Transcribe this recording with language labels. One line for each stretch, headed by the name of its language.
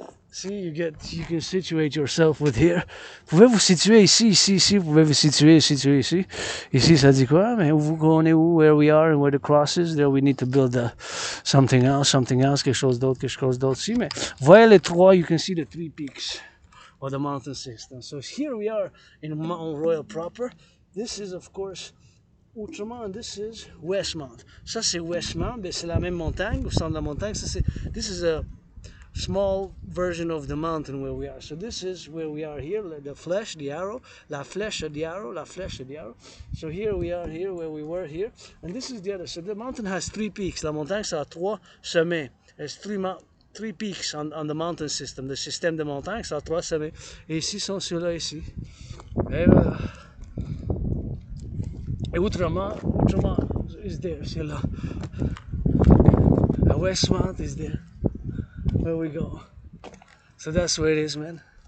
English: See, you can situate yourself with here.
French: Vous pouvez vous situer ici, ici, ici. Vous pouvez vous situer, situer ici. Ici, ça dit quoi? Mais on est où?
English: Where we are and where the cross is. There we need to build something else,
French: quelque chose d'autre, ici. Mais voyez les trois,
English: you can see the three peaks of the mountain system. So here we are in Mount Royal proper. This is, of course, Outremont, and this is Westmount.
French: Ça, c'est Westmount, c'est la même montagne, au centre de la montagne.
English: This is a small version of the mountain where we are. So this is where we are here, the flesh, the arrow,
French: la flèche,
English: the arrow, la flèche, the arrow. So here we are here where we were here, and this is the other. So the mountain has three peaks.
French: La montagne, ça a trois sommets.
English: There's three peaks on the mountain system.
French: Le système de montagne, ça a trois sommets. Et ici sont ceux-là ici. Et voilà. Et Outremont
English: is there,
French: c'est là.
English: The Westmount is there. Where we go. So that's where it is, man.